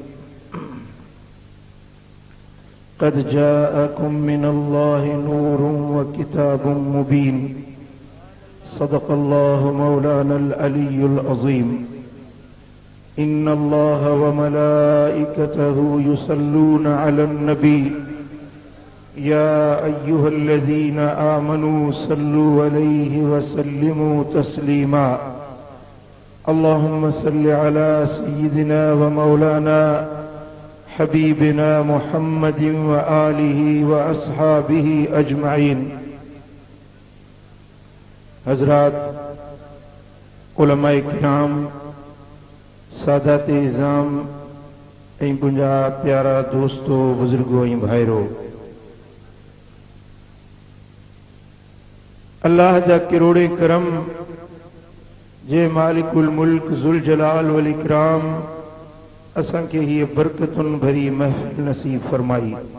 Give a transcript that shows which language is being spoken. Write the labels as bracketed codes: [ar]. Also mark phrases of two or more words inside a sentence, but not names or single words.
[ar] قد جاءكم من الله نور وكتاب مبين. صدق الله مولانا العلي العظيم. إن الله وملائكته يصلون على النبي يا أيها الذين آمنوا صلوا عليه وسلموا تسليما. اللهم صل على سيدنا ومولانا حبيبنا محمد وآله وأصحابه أجمعين. [sd] हज़रात, उलमाए किराम, सादाते इज़ाम ऐं मुंहिंजा प्यारा दोस्तो, बुजुर्गो ऐं भाइरो, अल्लाह जा किरोड़े करम जे [ar] مالك الملك ذو الجلال والإكرام [sd] असांखे हीअ बरकतुन भरी महफ़िल नसीब फरमाई,